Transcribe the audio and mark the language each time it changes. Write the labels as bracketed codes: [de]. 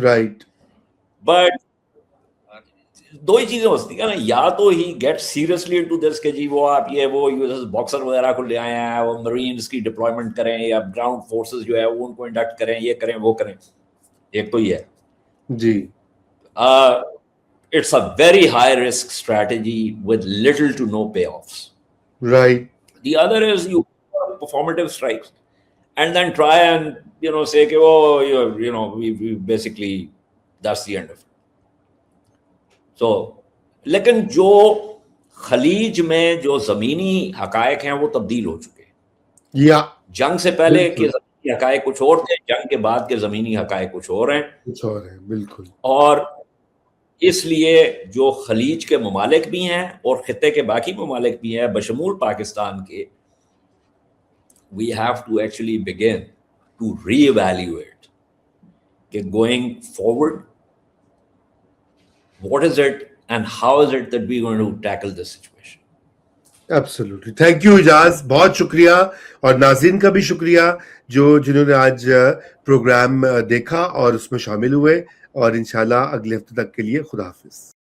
[en] right, [ur] but دو ہی چیزیں ہو سکتی ہیں نا, یا تو [en] ہی get seriously into this [ur] کہ جی وہ آپ یہ وہ باکسر وغیرہ کو لے آئے ہیں, وہ مرینز کی ڈپلائمنٹ کریں یا گراؤنڈ فورسز جو ہے وہ ان کو انڈکٹ کریں, یہ کریں وہ کریں. ایک تو یہ ہے جی, [en] it's a very high risk strategy with little to no payoffs. right. The other is you performative strikes and then try and say کہ oh we basically that's the end of it. So [ur] لیکن جو خلیج میں جو زمینی حقائق ہیں وہ تبدیل ہو چکے ہیں. یا جنگ سے پہلے کے بالکل زمینی حقائق کچھ اور تھے، جنگ کے بعد کے زمینی حقائق کچھ اور ہیں، کچھ اور ہے بالکل اور اس لیے جو خلیج کے ممالک بھی ہیں اور خطے کے باقی ممالک بھی ہیں بشمول پاکستان کے، [en] we have to actually begin to re-evaluate کہ going forward what is it and how is it that we're going to tackle this situation. [ur] Absolutely thank you اجاز، بہت شکریہ، اور ناظرین کا بھی شکریہ جنہوں نے آج پروگرام دیکھا اور اس میں شامل ہوئے، اور انشاءاللہ اگلے ہفتے تک کے لیے خدا حافظ.